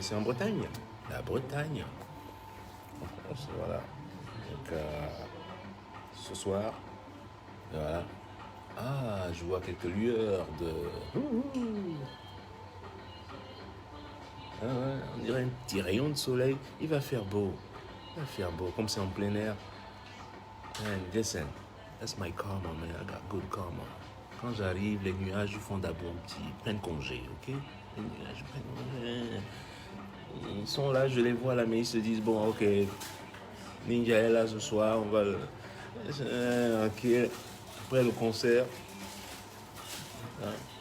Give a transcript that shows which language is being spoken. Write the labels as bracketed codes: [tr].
[fr] C'est en Bretagne. La Bretagne. Voilà. Donc, ce soir, voilà. Ah, je vois quelques lueurs de... Ah ouais, on dirait un petit rayon de soleil. Il va faire beau. Comme c'est en plein air. [en] Man, listen, that's my karma, man. I got good karma. [fr] Quand j'arrive, les nuages font d'abord ils prennent congé, ok? Les nuages prennent congé. Ils sont là, je les vois là, mais ils se disent, bon, ok, Ninja est là ce soir, on va le... Ok, après le concert. Hein?